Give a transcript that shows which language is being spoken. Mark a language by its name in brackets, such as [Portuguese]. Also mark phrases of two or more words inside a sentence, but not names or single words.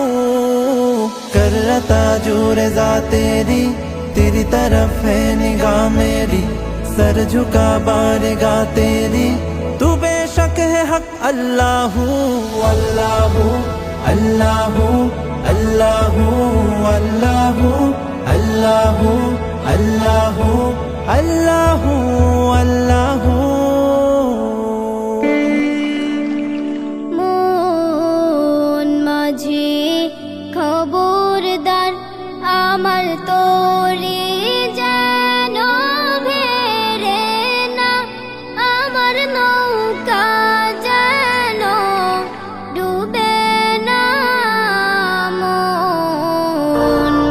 [Hindi] करता जो रज़ा तेरी तेरी तरफ है निगाह मेरी सर झुका बारगाह तेरी तू बेशक है हक अल्लाहू अल्लाहू अल्लाहू अल्लाहू अल्लाहू अल्लाहू अल्लाहू अल्लाहू अल्लाहू [Bangla] মন মাঝে খবরদার আমার তোরে যেন ভেড়ে না আমার নৌকা যেন ডুবে না মন